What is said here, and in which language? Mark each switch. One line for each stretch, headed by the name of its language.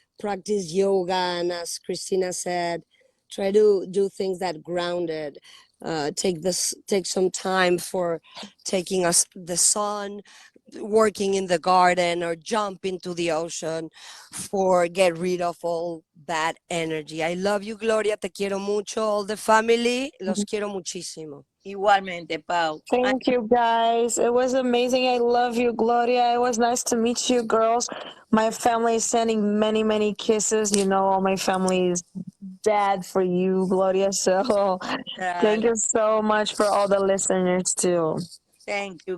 English: Practice yoga, and as Christina said, try to do things that grounded. Take some time for taking us the sun, working in the garden, or jump into the ocean, for get rid of all bad energy. I love you, Gloria.
Spanish: Te quiero mucho.
English: All the family,
Spanish: los quiero muchísimo. Igualmente, Pau.
English: Thank you, guys. It was amazing. I love you, Gloria. It was nice to meet you, girls. My family is sending many, many kisses. You know, all my family is dead for you, Gloria. So thank you so much for all the listeners, too. Thank you.